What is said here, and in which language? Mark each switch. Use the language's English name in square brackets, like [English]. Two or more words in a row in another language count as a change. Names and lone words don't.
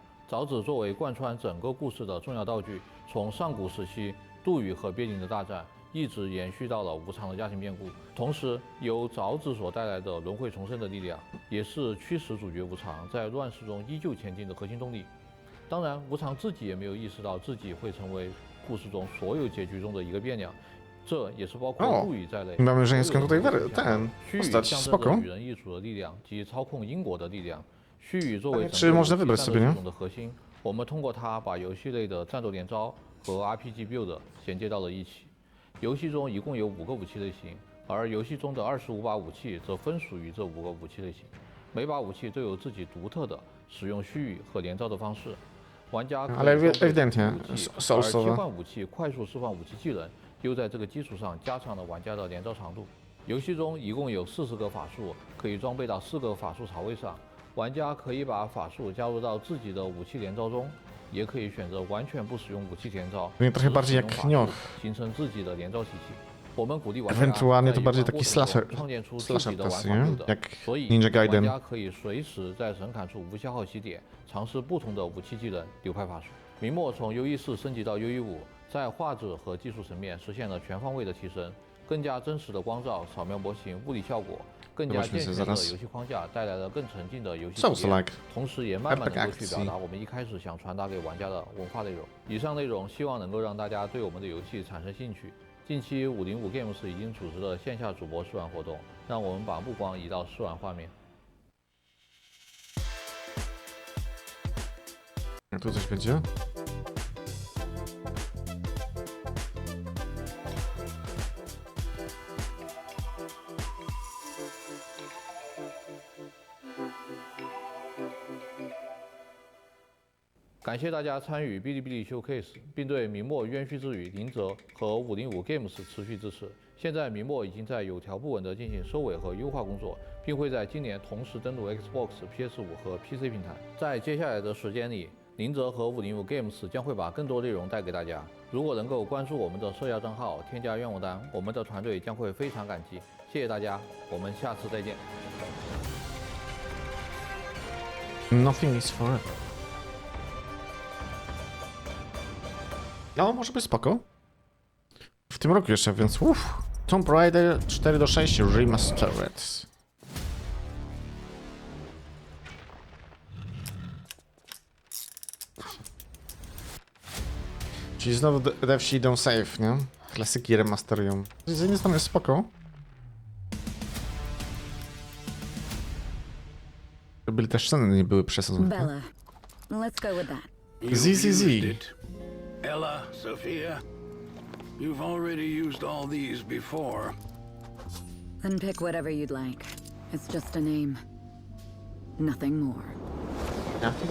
[Chinese] 凿子作为贯穿整个故事的重要道具，从上古时期杜宇和鳖灵的大战，一直延续到了无常的家庭变故。同时，由凿子所带来的轮回重生的力量，也是驱使主角无常在乱世中依旧前进的核心动力。当然，无常自己也没有意识到自己会成为故事中所有结局中的一个变量，这也是包括杜宇在内。 [Polish] Mamy żeńską tutaj ten [Chinese] 须臾 [Polish] postać, [Chinese] 象征 [Polish] spoko. [Chinese] 着与人一族的力量及操控因果的力量。须臾作为 [Polish] Czy można wybrać sobie, nie? [Chinese] 的核心，我们通过它把游戏类的战斗连招和 [English] RPG build [Chinese] 衔接到了一起。游戏中一共有5个武器类型，而游戏中的25把武器则分属于这5个武器类型，每把武器都有自己独特的使用须臾和连招的方式。玩家可以装备 [Polish] ewidentnie [Chinese] 武器，而 [Polish] soulsowe. [Chinese] 切换武器、快速释放武器技能，又在这个基础上加长了玩家的连招长度。游戏中一共有40个法术，可以装备到4个法术槽位上。玩家可以把法术加入到自己的武器连招中，也可以选择完全不使用武器连招， [Polish] Trochę bardziej jak Nioh. [Chinese] 形成自己的连招体系。我们鼓励玩家 [Polish] Ewentualnie to bardziej taki [Chinese] 创建出自己的玩 [Polish] slasher [Chinese] 法 [Polish] nie? [Chinese] 路的， [Polish] Jak [Chinese] 所以 [Polish] Ninja [Chinese] 玩 [Polish] Gaiden. [Chinese] 家可以随时在神砍处无消耗起点，尝试不同的武器技能、流派法术。明末从 U14升级到 U15，在画质和技术层面实现了全方位的提升，更加真实的光照、扫描模型、物理效果，更加健全的游戏框架带来了更沉浸的游戏体验，同时也慢慢能够去表达我们一开始想传达给玩家的文化内容。以上内容希望能够让大家对我们的游戏产生兴趣。近期505 Games 已经组织了线下主播试玩活动，让我们把目光移到试玩画面。 [Polish] Tu coś będzie? [Chinese] 感谢大家参与哔哩哔哩 Showcase， 并对明末冤虚之语林泽和505 Games 持续支持。现在明末已经在有条不紊地进行收尾和优化工作，并会在今年同时登陆 Xbox、PS5 和 PC 平台。在接下来的时间里，林泽和505 Games 将会把更多内容带给大家。如果能够关注我们的社交账号，添加愿望单，我们的团队将会非常感激。谢谢大家，我们下次再见。 [English] Nothing is forever. [Polish] No, może być spoko. W tym roku jeszcze, więc Tomb Raider 4-6 Remastered. Czyli znowu devsi idą safe, nie? Klasyki remasterują. Z jednej strony jest spoko. Były też sceny, nie były przesadzone. [English] Bella, let's go with that. ZZZ. Ella, Sophia, you've already used all these before. Then pick whatever you'd like. It's just a name. Nothing more. Nothing?